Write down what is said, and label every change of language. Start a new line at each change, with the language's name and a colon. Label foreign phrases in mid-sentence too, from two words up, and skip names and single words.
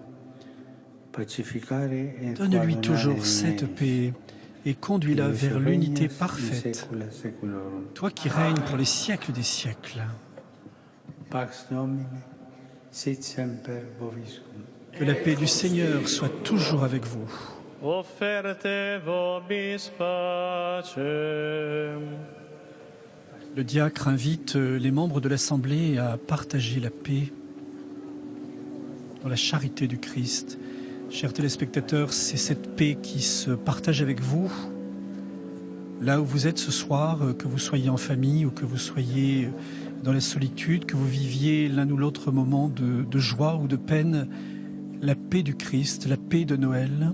French: Donne-lui toujours cette paix et conduis-la vers l'unité parfaite, toi qui règnes pour les siècles des siècles. Que la paix du Seigneur soit toujours avec vous.
Latin: Offerte vobis pacem.
French: Le diacre invite les membres de l'Assemblée à partager la paix dans la charité du Christ. Chers téléspectateurs, c'est cette paix qui se partage avec vous, là où vous êtes ce soir, que vous soyez en famille ou que vous soyez dans la solitude, que vous viviez l'un ou l'autre moment de joie ou de peine, la paix du Christ, la paix de Noël.